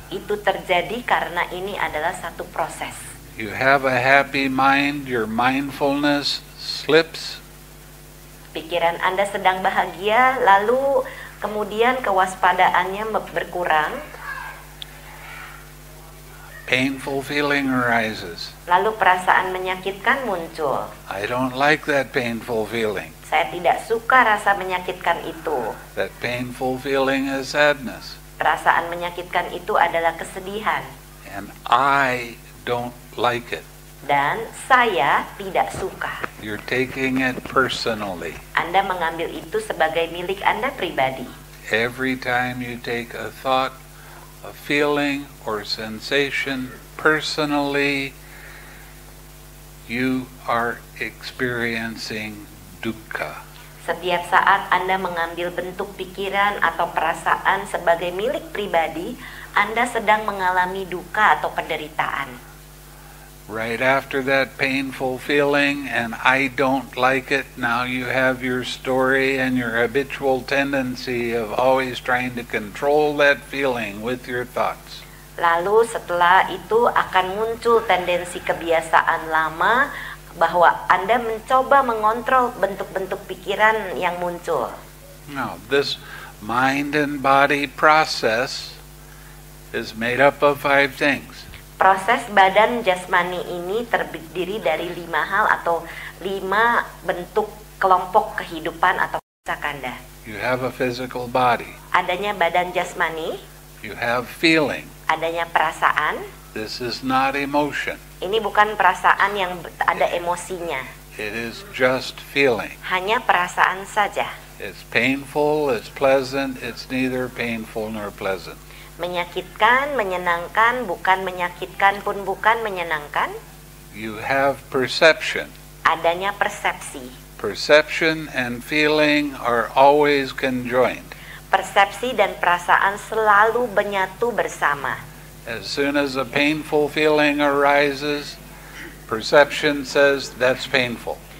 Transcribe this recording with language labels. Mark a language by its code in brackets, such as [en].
[id] Itu terjadi karena ini adalah satu proses. [en] You have a happy mind, your mindfulness slips, [id] Pikiran Anda sedang bahagia, lalu kemudian kewaspadaannya berkurang, [en] painful feeling arises. [id] lalu perasaan menyakitkan muncul. [en] I don't like that painful feeling. [id] Saya tidak suka rasa menyakitkan itu. [en] That painful feeling is sadness. [id] Perasaan menyakitkan itu adalah kesedihan. [en] And I don't like it. [id] Dan saya tidak suka. [en] You're taking it personally. [id] Anda mengambil itu sebagai milik Anda pribadi. [en] Every time you take a thought, a feeling, or sensation personally, you are experiencing dukkha. [id] Setiap saat Anda mengambil bentuk pikiran atau perasaan sebagai milik pribadi, Anda sedang mengalami duka atau penderitaan. [en] Right after that painful feeling, and I don't like it, now you have your story and your habitual tendency of always trying to control that feeling with your thoughts. [id] Lalu setelah itu akan muncul tendensi kebiasaan lama bahwa Anda mencoba mengontrol bentuk-bentuk pikiran yang muncul. [en] Now, this mind and body process is made up of 5 things. [id] Proses badan jasmani ini terdiri dari 5 hal atau 5 bentuk kelompok kehidupan atau kanda. [en] You have a physical body. [id] Adanya badan jasmani, [en] You have feeling. [id] adanya perasaan. [en] This is not emotion. [id] Ini bukan perasaan yang ada emosinya, [en] It is just feeling. [id] hanya perasaan saja. [en] It's painful, it's pleasant, it's neither painful nor pleasant. [id] Menyakitkan, menyenangkan, bukan menyakitkan pun bukan menyenangkan. [en] You have perception. [id] Adanya persepsi. [en] Perception and feeling are always conjoined. [id] Persepsi dan perasaan selalu menyatu bersama. [en] As soon as a painful feeling arises, perception says that's painful.